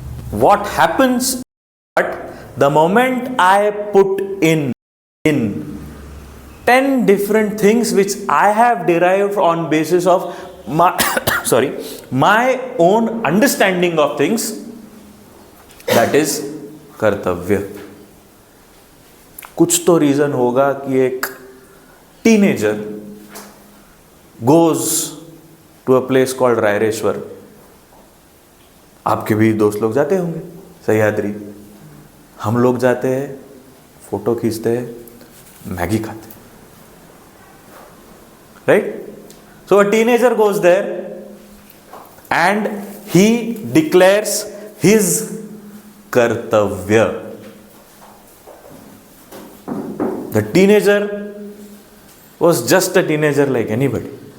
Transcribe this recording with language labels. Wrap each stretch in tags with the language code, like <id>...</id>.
<en>What happens but the moment I put in 10 different things which I have derived on basis of my my own understanding of things, that is kartavya.</en> <hi>कुछ तो reason होगा कि एक teenager</hi> <en>goes to a place called</en> <hi>Raireshwar. आपके भी दोस्त लोग जाते होंगे सह्याद्री. हम लोग जाते हैं, फोटो खींचते हैं, मैगी खाते हैं, right?</hi> <en>So a teenager goes there and he declares his kartavya. The teenager was just a teenager like anybody.</en>